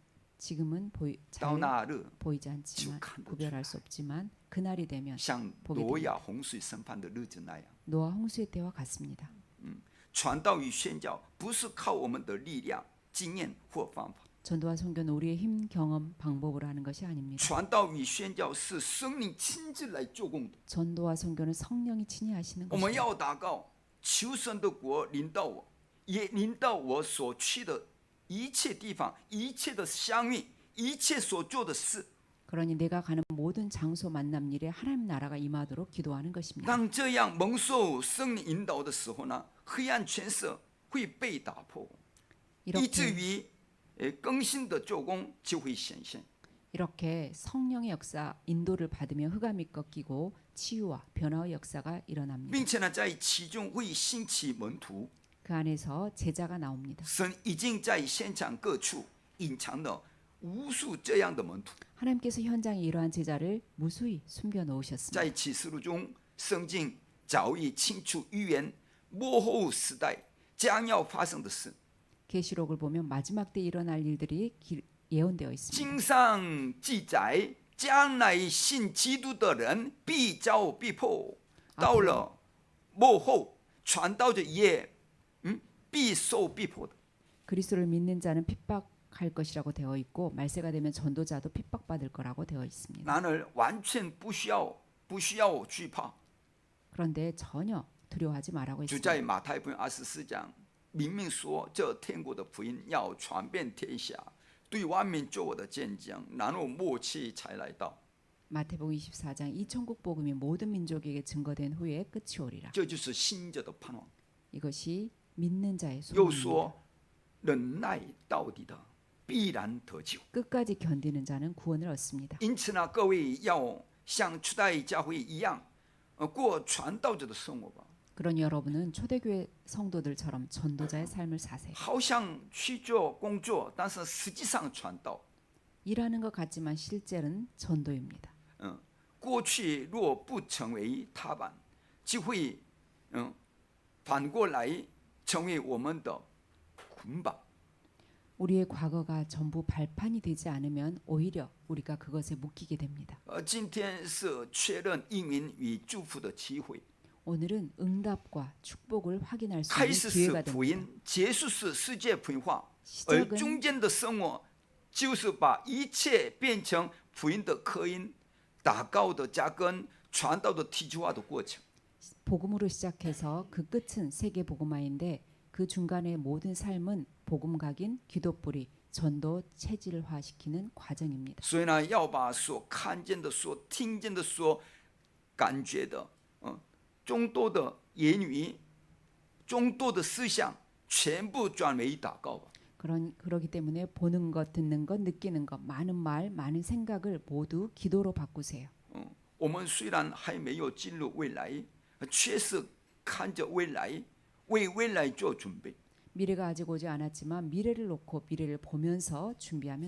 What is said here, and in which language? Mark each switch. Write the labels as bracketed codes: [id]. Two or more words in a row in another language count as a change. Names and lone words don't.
[ko] 지금은 [zh] 到 [ko] 잘 [zh] 那日 [ko] 보이지 않지만 쭉 구별할 수 없지만 그날이 되면 [zh] 像 [ko] 보게 [zh] 挪 [ko] 됩니다. [zh] 亚洪水审判的日子那样。 [ko] 노아 홍수의 때와 같습니다. [zh] 传道与宣教不是靠我们的力量、经验或方法， [ko] 전도와 선교는 우리의 힘, 경험, 방법으로 하는 것이 아닙니다. [zh] 传道与宣教是圣灵亲自来做工的。 [ko] 전도와 선교는 성령이 친히 하시는 [zh] 我们 [ko] 것입니다. [zh] 要祷告，求神的国临到我，也临到我所去的一切地方、一切的相遇、一切所做的事。 [ko] 그러니 내가 가는 모든 장소 만남 일에 하나님 나라가 임하도록 기도하는 것입니다. [zh] 当这样蒙受圣灵引导的时候呢，黑暗权势会被打破，以至 [ko] 이렇게, [zh] 于更新的做工就会显现。 [ko] 이렇게 성령의 역사 인도를 받으며 흑암이 꺾이고 치유와 변화의 역사가 일어납니다. [zh] 并且呢，在其中会兴起门徒。 [ko] 그 안에서 제자가 나옵니다. [zh] 神已经在现场各处隐藏了无数这样的门徒。 [ko] 하나님께서 현장에 이러한 제자를 무수히 숨겨 놓으셨습니다. [zh] 在启示录中，圣经早已清楚预言末后时代将要发生的事。 [ko] 계시록을 보면 마지막 때 일어날 일들이 예언되어 있습니다. [zh] 经上记载，将来信基督的人必遭逼迫，到了末后，传道者也必受逼迫的。 [ko] 그리스도를 믿는 자는 핍박할 것이라고 되어 있고 말세가 되면 전도자도 핍박받을 거라고 되어 있습니다. [zh] 然而，完全不需要惧怕。 [ko] 그런데 전혀 두려워하지 말라고 [zh] 就 [ko] 했습니다. [zh] 在马太福音24章明明说，这天国的福音要传遍天下，对万民做我的见证，然后末期才来到。 [ko] 마태복음 24장 이 천국 복음이 모든 민족에게 증거된 후에 끝이 오리라. [zh] 这就是信者的盼望。 [ko] 이것이 믿는 자의 [zh] 又 [ko] 소망입니다. [zh] 说，忍耐到底的必然得救。 [ko] 끝까지 견디는 자는 구원을 얻습니다. [zh] 因此呢，各位要像初代教会一样，过传道者的生活吧。 [ko] 그러니 여러분은 초대교회 성도들처럼 전도자의 삶을 사세요. [zh] 好像去做工作，但是实际上传道。 [ko] 일하는 것 같지만 실제는 전도입니다. [zh] 过去若不成为踏板，就会反过来成为我们的捆绑。 [ko] 우리의 과거가 전부 발판이 되지 않으면 오히려 우리가 그것에 묶이게 됩니다. [zh] 今天是确认应允与祝福的机会， [ko] 오늘은 응답과 축복을 확인할 수 [zh] 开 [ko] 있는 [zh] 始 [ko] 기회가 [zh] 是福 [ko] 됩니다. [zh] 音，结束是世界福音化，而 [ko] 시작은 [zh] 中间的生活就是把一切变成福音的刻印、祷告的扎根、传道的体制化的过程。 [ko] 복음으로 시작해서 그 끝은 세계 복음화인데 그 중간의 모든 삶은 복음 각인 기도뿌리 전도 체질화시키는 과정입니다. [zh] 所以呢，要把所看见的、所听见的、所感觉的，众多的言语、众多的思想，全部转为祷告吧。 [ko] 그러기 때문에 보는 것, 듣는 것, 느끼는 것, 많은 말, 많은 생각을 모두 기도로 바꾸세요. [zh] 我们虽然还没有进入未来，却是看着未来，为未来做准备。 [ko] 미래가 아직 오지 않았지만 미래를 놓고 미래를 보면서 준비하면